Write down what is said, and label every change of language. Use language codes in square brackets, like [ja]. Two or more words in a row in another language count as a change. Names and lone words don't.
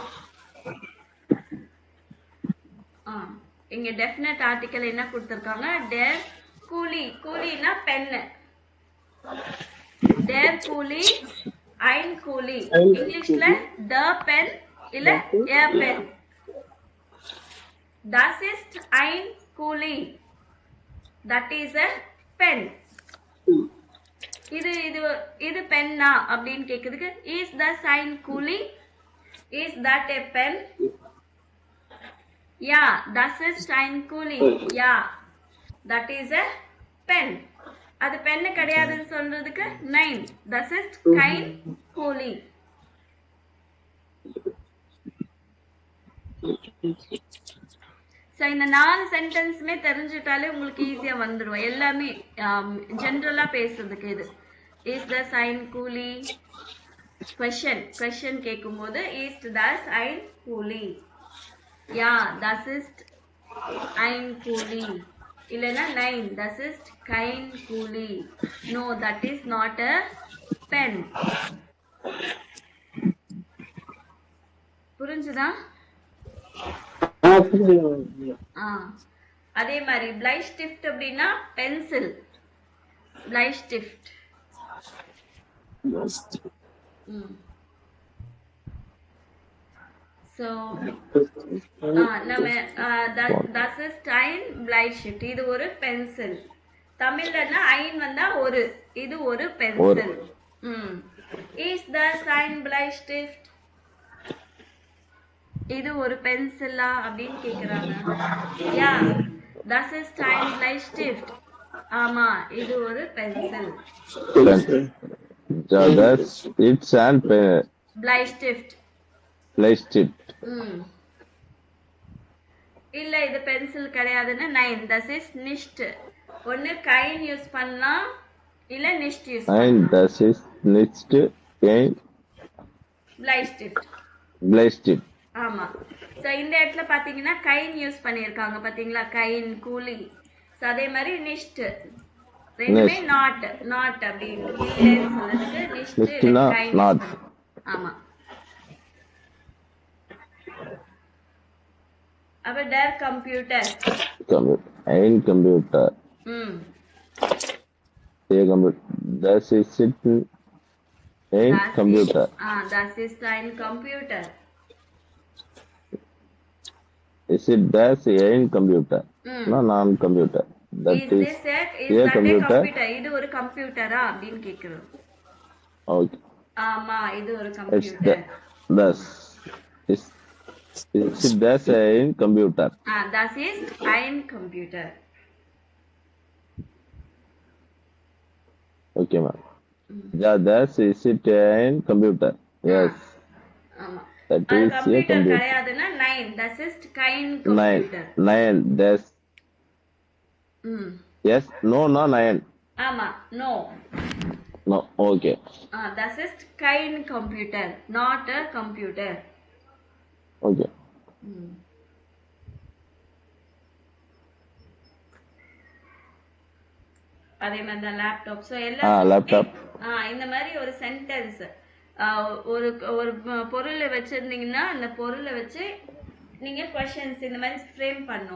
[ta] இங்க [en] definite article [ta] என்ன கொடுத்திருக்காங்க? [de] der Kuli. [ta] கூலினா பென்னு. [de] der Kuli, ein Kuli. [ta] இங்கிலீஷ்ல [en] the pen [ta] இல்ல [en] a pen. [de] Das ist ein Kuli. [en] That is a pen. [ta] இது இது இது பென்னா அப்படின்னு கேக்குதுக்கு [de] ist das ein Kuli? [en] Is that a pen? Yeah, [de] das ist ein Kuli. [en] Yeah, that is a pen. [ta] அது பென்னு கிடையாதுன்னு சொல்றதுக்கு [de] nein, das ist kein Kuli. [ta] ஸோ இந்த 4 சென்டென்ஸுமே தெரிஞ்சுட்டாலே உங்களுக்கு ஈஸியா வந்துடும். எல்லாமே ஜென்ரலா பேசுறதுக்கு இது. [de] ist das ein Kuli? [ta] கொஸ்டின் கேட்கும்போது [de] ist das ein Kuli? யா, das ist ein Kuli. [ta] இல்லைன்னா [de] nein, das ist kein Kuli. [en] No, that is not a pen. [ta] புரிஞ்சுதா? அதே மாதிரி பிளைஸ்டிஃப்ட் அப்படின்னா பென்சில். [de] பிளைஸ்டிஃப்ட். சோ நம்ம das ist ein Bleistift. [ta] இது ஒரு பென்சில். தமிழ்லன்னா ஐன் வந்தா ஒரு, இது ஒரு பென்சில். [de] Is das ein Bleistift? [ta] இது ஒரு பென்சிலா அப்படின்னு கேக்குறாங்க. [de] யா, das ist ein Bleistift. [ta] ஆமா, இது ஒரு பென்சில். [en] It's an [de] Bleistift. Bleistift. [ta] இல்ல இது பென்சில் கிடையாதுன்னா [de] nein, das ist nicht. [ta] ஒன்னு kein யூஸ் பண்ணலாம், இல்ல nicht யூஸ் [de] Nein, [ta] பண்ணலாம். [de] das ist nicht kein Bleistift. Bleistift. [ta] ஆமா. சோ இந்த இடத்துல பாத்தீங்கன்னா கைன் யூஸ் பண்ணிருக்காங்க பாத்தீங்களா? [de] kein, Kuli. [ta] சோ அதே மாதிரி நிஷ்ட் ரெண்டுமே நாட். நாட் அப்படி இல்லன்னு சொல்றதுக்கு [de] nicht kein. [ta] ஆமா. அப்ப [de] der Computer. Ein Computer. ம் [en] A computer. [de] Das ist ein Computer. Das ist ein Computer. Is it das ein Computer? ம் [en] No, non-computer. That is is this a is a that a computer. computer? [ta] இது ஒரு கம்ப்யூட்டரா அப்படின்னு கேக்குறோம். [en] Okay. [ta] ஆமா இது ஒரு [en] It's [ta] கம்ப்யூட்டர். [de] das. Is it das ein Computer? Das ist ein Computer. [en] Okay, ma'am. [de] Yeah, das is it ein Computer. [en] Yes. [ta] ஆமா [en] That [ta] அது [en] is a [ta] கம்ப்யூட்டர் [en] computer. [de] கிடையாதுன்னா 9 das ist kein [en] Nine. [de] Computer. Nine. Das. ம் [en] Yes. No, no, nine. [ta] ஆமா no. [en] No. Okay. [de] Das ist kein Computer, [en] not a computer. Okay. [ta] ம் அதே மாதிரி தான் லேப்டாப். ஸோ [en] Laptop. [ta] இந்த மாதிரி ஒரு சென்டென்ஸ் ஒரு ஒரு பொருளை வச்சிருந்தீங்கன்னா அந்த பொருளை வச்சு நீங்க கொஸ்டின்ஸ் இந்த மாதிரி ஃப்ரேம் பண்ணும்.